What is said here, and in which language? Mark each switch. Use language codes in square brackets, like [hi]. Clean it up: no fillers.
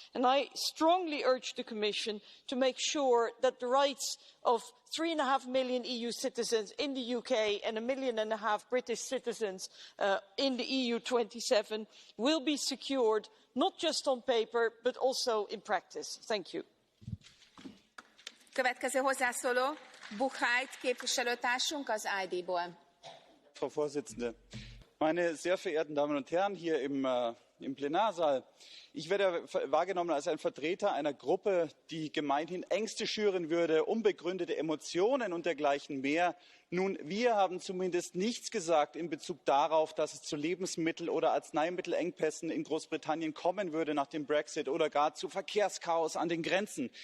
[en] And I strongly urge the Commission to make sure that the rights of 3.5 million EU citizens in the UK and 1.5 million British citizens in the EU 27 will be secured, not just on paper, but also in practice. Thank you. [hu] Következő hozzászóló Buchheit képviselőtársunk az ID-ból. [de] Frau Vorsitzende, meine sehr verehrten Damen und Herren hier im Plenarsaal! Ich werde wahrgenommen als ein Vertreter einer Gruppe, die gemeinhin Ängste schüren würde, unbegründete Emotionen und dergleichen mehr. Nun, wir haben zumindest nichts gesagt in Bezug darauf, dass es zu Lebensmittel- oder Arzneimittelengpässen in Großbritannien kommen würde nach dem Brexit oder gar zu Verkehrschaos an den Grenzen.